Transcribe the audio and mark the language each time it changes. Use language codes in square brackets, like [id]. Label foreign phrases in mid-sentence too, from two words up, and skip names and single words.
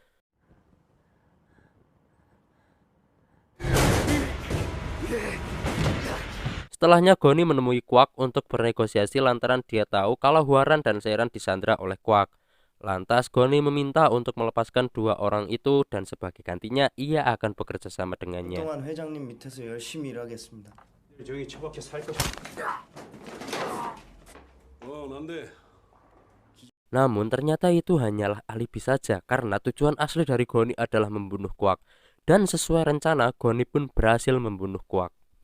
[id] Setelahnya Goni menemui Kwak untuk bernegosiasi lantaran dia tahu kalau Hwaran dan Seran disandra oleh Kwak. Lantas Goni meminta untuk melepaskan dua orang itu dan sebagai gantinya ia akan bekerja sama dengannya. [ko] 그동안 회장님 밑에서 열심히 일하겠습니다. 저기 처박혀 살 것. 난데. [id] Namun ternyata itu hanyalah alibi saja karena tujuan asli dari Goni adalah membunuh Kwak. Dan sesuai rencana Goni pun berhasil membunuh Kwak.